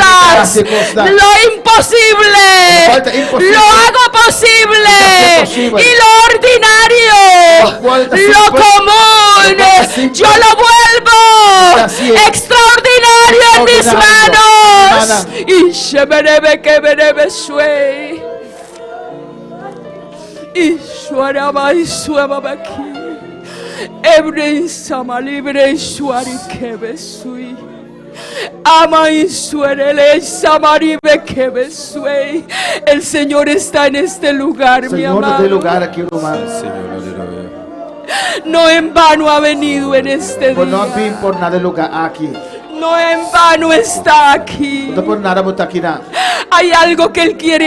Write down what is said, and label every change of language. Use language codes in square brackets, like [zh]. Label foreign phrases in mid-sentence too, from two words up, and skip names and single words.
[es] hace cosas. lo imposible, Lo falta imposible. lo hago posible, Lo hace posible. y lo ordinario, Lo cual está lo simple. Lo cual común, está simple. yo lo vuelvo Así es. extraordinario en mis Extraordinario. manos. Manos. Y sheberebe keberebe shwei. Y shwaraba y shuababa ki. Ebre sama libre shwari kebesui. Ama y suerele samaribe kebesui. El Señor está en este lugar, mi Señor, amado. de lugar aquí, hermano. No en vano ha venido en este Pues no día. vi por nada de lugar aquí. No en vano está aquí. No por nada botar aquí nada. Hay algo que Él quiere